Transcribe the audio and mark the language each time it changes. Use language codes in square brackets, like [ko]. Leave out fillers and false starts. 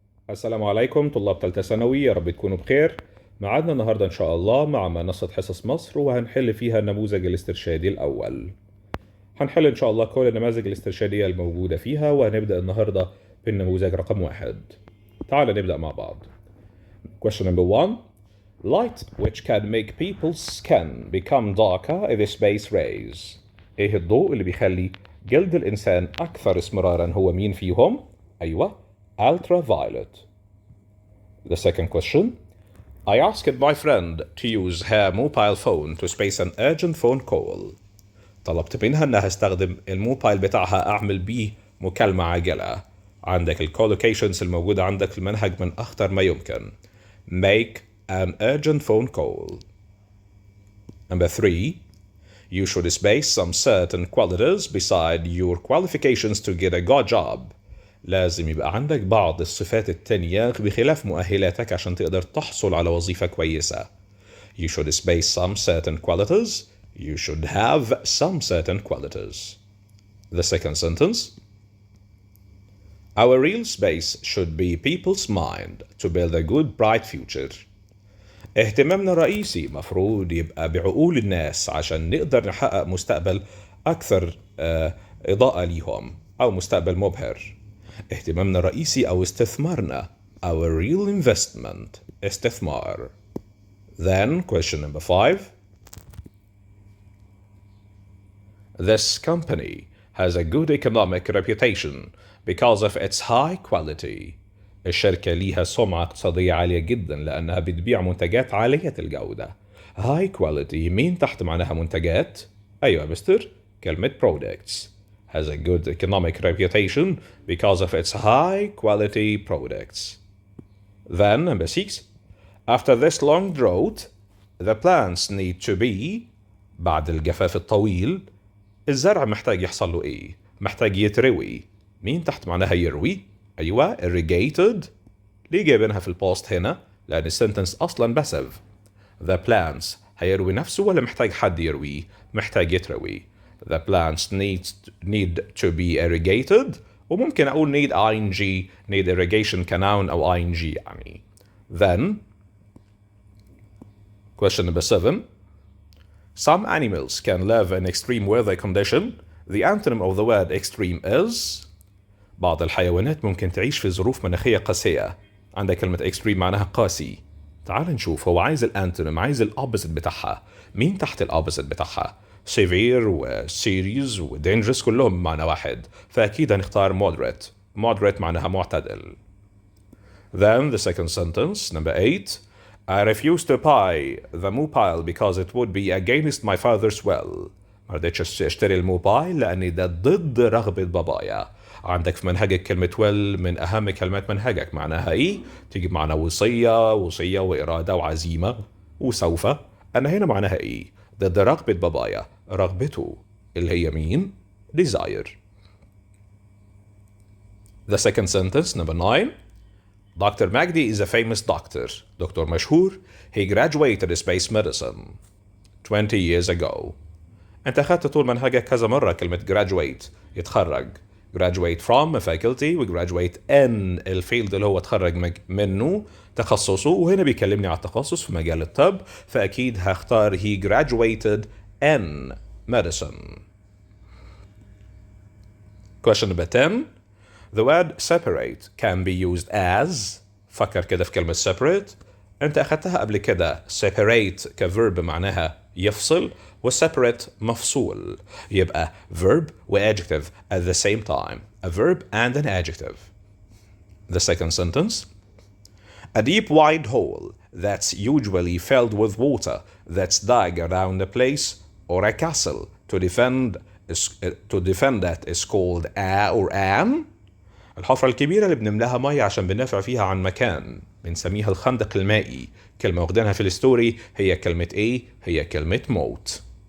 [ar] السلام عليكم طلاب ثالثة ثانوي، يا رب تكونوا بخير. معادنا النهاردة إن شاء الله مع منصة حصص مصر، وهنحل فيها النموذج الاسترشادي الأول. هنحل إن شاء الله كل النماذج الاسترشادية الموجودة فيها، وهنبدأ النهاردة بالنموذج رقم 1. تعال نبدأ مع بعض. [en] Question number 1. Light which can make people's skin become darker is space rays. [ar] إيه الضوء اللي بيخلي جلد الإنسان أكثر اسمرارا؟ هو مين فيهم؟ أيوة، ultraviolet. [en] The second question. I asked my friend to use her mobile phone to space an urgent phone call. [ar] طلبت منها انها استخدم الموبايل بتاعها اعمل بيه مكالمة عاجلة. عندك الكولوكيشنز الموجودة عندك في المنهج من اخطر ما يمكن. [en] Make an urgent phone call. Number 3. You should space some certain qualities beside your qualifications to get a good job. [ar] لازم يبقى عندك بعض الصفات التانية بخلاف مؤهلاتك عشان تقدر تحصل على وظيفة كويسة. [en] You should space some certain qualities. You should have some certain qualities. The second sentence. Our real space should be people's mind to build a good bright future. [ar] اهتمامنا الرئيسي مفروض يبقى بعقول الناس عشان نقدر نحقق مستقبل أكثر إضاءة ليهم أو مستقبل مبهر. اهتمامنا الرئيسي أو استثمارنا. [en] Our real investment. استثمار. Then question number 5. This company has a good economic reputation because of its high quality. [ar] الشركة ليها سمعة اقتصادية عالية جدا لأنها بتبيع منتجات عالية الجودة. High quality مين تحت معناها منتجات؟ أيوة مستر، كلمة products. [en] Has a good economic reputation because of its high quality products. Then number 6. After this long drought, the plants need to be. [ar] بعد الجفاف الطويل الزرع محتاج يحصل له ايه؟ محتاج يتروي. مين تحت معناها يروي؟ ايوه irrigated. ليه جايبينها في البوست هنا؟ لان السنتنس اصلا باسيف. The plants هيروي نفسه ولا محتاج حد يرويه؟ محتاج يتروي. [en] The plants need to be irrigated. [ar] وممكن اقول need ing need irrigation كnoun او ing يعني. [en] Then question number 7. Some animals can live in extreme weather condition. The antonym of the word extreme is. [ar] بعض الحيوانات ممكن تعيش في ظروف مناخية قاسية. عندك كلمة extreme معناها قاسي. تعال نشوف، هو عايز الانتونيم، عايز الأوبوزيت بتاعها. مين تحت الأوبوزيت بتاعها؟ severe و serious و dangerous كلهم معنى واحد، فأكيد هنختار moderate. moderate معناها معتدل. [en] Then the second sentence, number 8. I refuse to buy the mobile because it would be against my father's will. [ar] ما رضيتش اشتري الموبايل لأن ده ضد رغبة بابايا. عندك في منهجك كلمة will من أهم كلمات منهجك، معناها إيه؟ تيجي بمعنى وصية وإرادة وعزيمة وسوف. أنا هنا معناها إيه؟ ضد رغبة بابايا، رغبته اللي هي مين؟ desire. [en] The second sentence, number 9. Dr. Magdi is a famous doctor. [ar] دكتور مشهور. [en] He graduated space medicine 20 years ago. [ar] أنت أخذت طول منهجك كذا مرة كلمة graduate يتخرج. graduate from a faculty و graduate in الفيلد اللي هو تخرج منه تخصصه، وهنا بيكلمني على التخصص في مجال الطب، فأكيد هختار [en] he graduated in medicine. Question number 10. The word separate can be used as. [ar] فكر كده في كلمة separate. أنت أخذتها قبل كده separate كverb معناها يفصل، و separate مفصول، يبقى verb و adjective [en] at the same time. A verb and an adjective. The second sentence. A deep wide hole that's usually filled with water that's dug around a place or a castle to defend that is called a or an. [ar] الحفرة الكبيرة اللي بنملاها مية عشان بندافع فيها عن مكان بنسميها الخندق المائي. كلمة واخدينها في الستوري هي كلمة ايه؟ هي كلمة موت.